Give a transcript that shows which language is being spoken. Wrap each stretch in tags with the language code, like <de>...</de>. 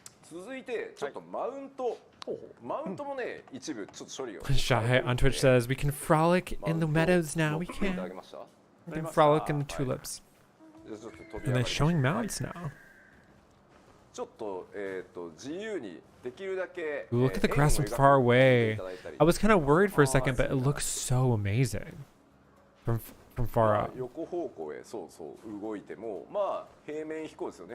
<ja>続いてちょっとマウントもね一部ちょっと処理を</ja> <en>Shy on Twitch says we can frolic in the meadows now. We can frolic in the tulips. And they're showing mounts now.</en> <ja>ちょっと自由にできるだけ</ja> <en>Look at the grass from far away. I was kind of worried for a second, but it looks so amazing from far up.</en> <ja>横方向へそう動いてもまあ平面飛行ですよね。</ja>